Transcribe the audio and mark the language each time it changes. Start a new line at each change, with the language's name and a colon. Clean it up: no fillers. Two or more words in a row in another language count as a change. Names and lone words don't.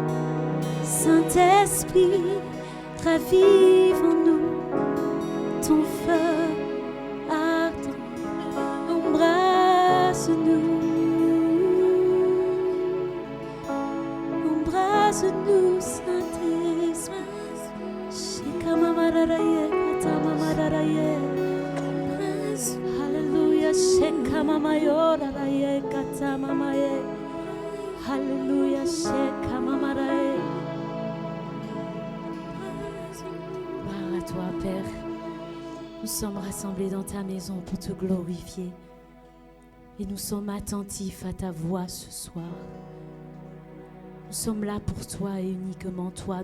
French: Saint-Esprit, ravive en nous ton feu ardent. Embrasse-nous, embrasse-nous, Saint-Esprit. Shekamamararaye, katamamararaye. Alléluia, Shekamamayoraraye, katamamaye. Alléluia, Shekamamaraye. Gloire à toi, Père. Nous sommes rassemblés dans ta maison pour te glorifier. Et nous sommes attentifs à ta voix ce soir. Nous sommes là pour toi et uniquement toi.